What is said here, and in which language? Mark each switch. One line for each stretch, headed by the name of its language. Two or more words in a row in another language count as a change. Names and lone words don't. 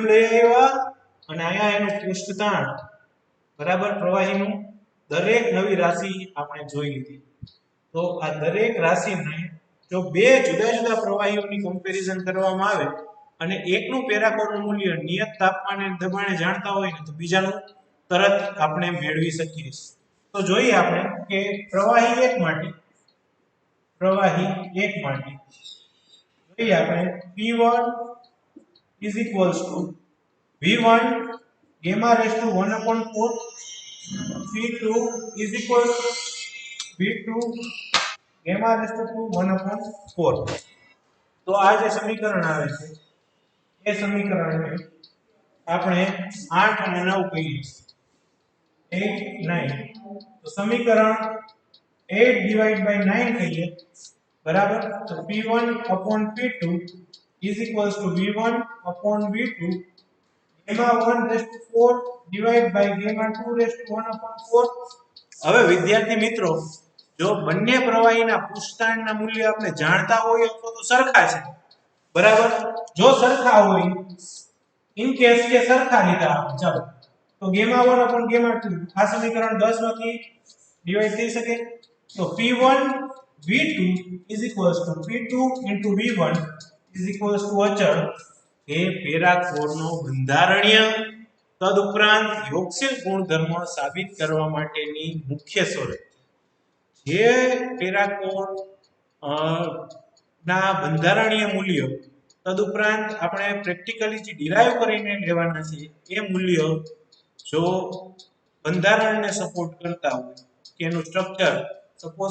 Gujarati: લઈ આવ્યા અને અહીંયા એનું પૃષ્ઠતાણ બરાબર પ્રવાહીનું દરેક નવી રાશિ આપણે જોઈ લીધી તો આ દરેક રાશિને જો બે જુદા જુદા પ્રવાહીઓની કમ્પેરિઝન કરવામાં આવે અને એકનું પેરાકોરનું મૂલ્ય નિયત તાપમાને અને દબાણે જાણતા હોય ને તો બીજાનું તરત આપણે મેળવી શકીએ તો જોઈએ આપણે કે પ્રવાહી 1 માટે જોઈએ આપણે
English: P1 is equals to V1 gamma raised to 1/4 P2 is equals to V2 gamma raised to 1/4
Gujarati: તો આ જે સમીકરણ આવે છે એ સમીકરણને આપણે 8 અને 9 કહીએ 8 9 તો સમીકરણ
English: 8 divided by 9
Gujarati: કહીએ બરાબર તો
English: P1 upon P2 is equals to V1 upon V2 gamma 1 raised to 4 divided by gamma 2 raised to 1/4
Gujarati: હવે વિદ્યાર્થી મિત્રો જો બંને પ્રવાહીના પૃષ્ઠતાણના મૂલ્ય આપણે જાણતા હોય અથવા તો સરખા છે બરાબર જો સરખા હોય
English: In case
Gujarati: કે સરખા લીધા ચાલો તો
English: gamma 1 upon gamma 2
Gujarati: આ સમીકરણ 10 માંથી ડિવાઈડ થઈ શકે તો
English: P1 V2 is equals to P2 into V1 is equals to
Gujarati: અચળ એ પેરાકોરનો બંધારણીય તદુપરાંત યોગશીલ ગુણધર્મ સાબિત કરવા માટેની મુખ્ય શરત જે પેરાકોર ના બંધારણીય મૂલ્યો તદુપરાંત આપણે પ્રેક્ટિકલી જે ડિરાઈવ કરીને લેવાના છે એ મૂલ્યો જો બંધારણને સપોર્ટ કરતા હોય કે એનું
English: structure suppose